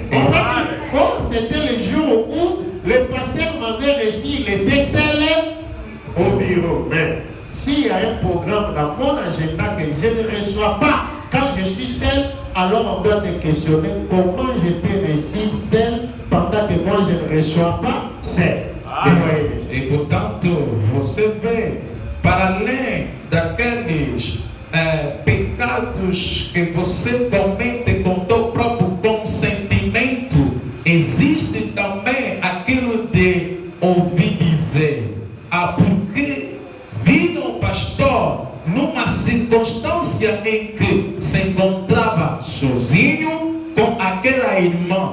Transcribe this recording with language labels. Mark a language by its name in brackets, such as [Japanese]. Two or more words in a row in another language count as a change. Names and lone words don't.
[French] Bon, c'était le jour où le pasteur m'avait reçu, il était seul au bureau. Mais s'il y a un programme dans mon agenda que je ne reçois pas quand je suis seul, alors on doit te questionner comment je t'ai reçu seul pendant que moi je ne reçois pas seul. [Portuguese] E portanto, você vê, para além daqueles pecados que você comete com teu próprio consentimento, existe também aquilo de ouvir dizer, porque viram o pastor numa circunstância em que se encontrava sozinho com aquela irmã.